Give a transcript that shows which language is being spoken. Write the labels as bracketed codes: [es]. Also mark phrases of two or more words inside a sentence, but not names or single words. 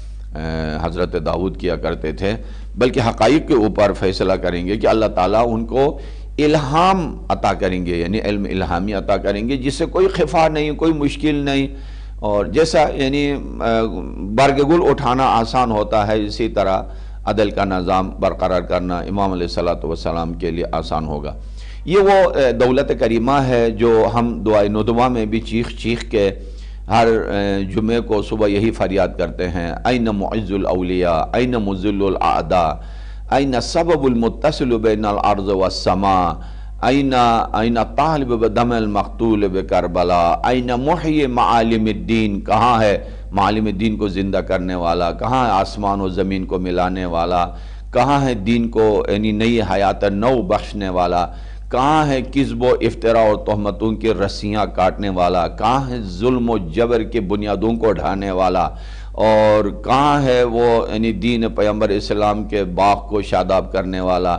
[ur] حضرت داؤد کیا کرتے تھے، بلکہ حقائق کے اوپر فیصلہ کریں گے کہ اللہ تعالیٰ ان کو الہام عطا کریں گے، یعنی علم الہامی عطا کریں گے جس سے کوئی خفا نہیں، کوئی مشکل نہیں، اور جیسا یعنی برگ گل اٹھانا آسان ہوتا ہے اسی طرح عدل کا نظام برقرار کرنا امام [ar] علیہ السلام [ur] کے لیے آسان ہوگا۔ یہ وہ دولت کریمہ ہے جو ہم دعائے ندوہ میں بھی چیخ کے ہر جمعے کو صبح یہی فریاد کرتے ہیں، [ar] این معز الاولیاء، این مذل الاعداء، این سبب المتصل بین الارض والسماء، این طالب بدم المقتول بکربلا، این محی معالم الدین، [ur] کہاں ہے [ar] معالم الدین [ur] کو زندہ کرنے والا، کہاں ہے آسمان و زمین کو ملانے والا، کہاں ہے دین کو یعنی نئی حیات نو بخشنے والا، کہاں ہے کذب و افتراء اور تہمتوں کی رسیاں کاٹنے والا، کہاں ہے ظلم و جبر کے بنیادوں کو ڈھانے والا، اور کہاں ہے وہ یعنی دین پیغمبر اسلام کے باغ کو شاداب کرنے والا۔